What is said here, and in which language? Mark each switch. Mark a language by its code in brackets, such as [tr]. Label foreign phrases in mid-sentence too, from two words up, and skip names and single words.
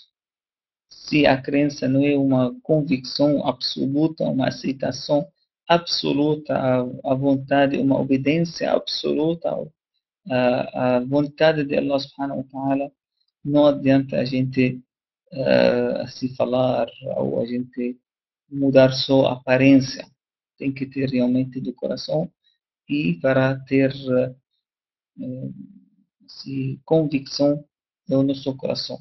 [pt] Se a crença não é uma convicção absoluta, uma aceitação absoluta à vontade, uma obediência absoluta à vontade de [ar] الله سبحانه وتعالى, [pt] não adianta a gente se falar ou a gente mudar só a aparência. Tem que ter realmente do coração e para ter convicção no nosso coração.